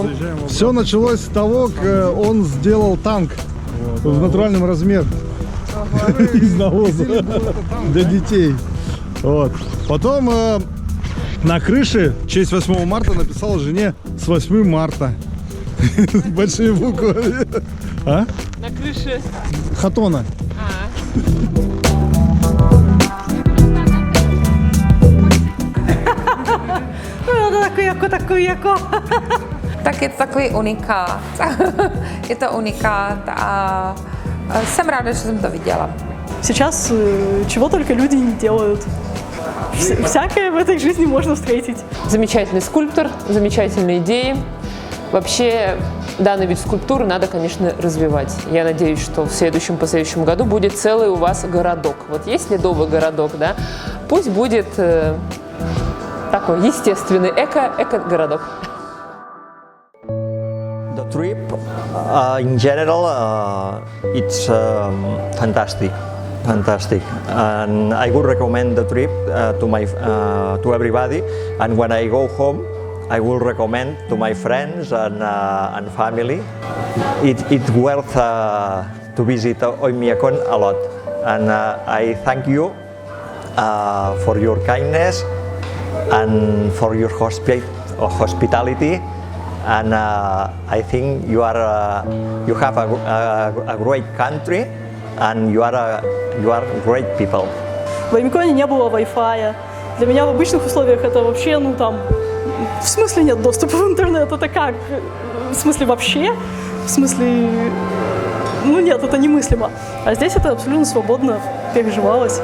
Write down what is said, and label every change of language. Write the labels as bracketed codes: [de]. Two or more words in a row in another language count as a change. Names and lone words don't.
[ru] Все началось с того, как он сделал танк в натуральном размере из навоза для детей. Вот. Потом на крыше в честь 8 марта написал жене с 8 марта. Большие буквы. А? На крыше хатона. [cs] Tak je to takový unikát. Je to unikát a jsem ráda, že jsem to viděla. [ru] Сейчас чего только люди не делают. Всякое в этой жизни можно встретить. Замечательный скульптор, замечательные идеи. Вообще, данный вид скульптуры надо, конечно, развивать. Я надеюсь, что в следующем году будет целый у вас городок. Вот есть ледовый городок, да? Пусть будет такой естественный эко-городок. [en] The trip, in general, it's fantastic, and I would recommend the trip to everybody. And when I go home, I will recommend to my friends and family. It's worth to visit Oymyakon a lot, and I thank you for your kindness and for your hospitality. And I think you have a great country, and you are great people. [ru] В Oymykonie не было Wi-Fi. Для меня в обычных условиях это вообще, ну там, в смысле нет доступа в интернет, это как? В смысле вообще? В смысле, ну нет, это немыслимо. А здесь это абсолютно свободно переживалось.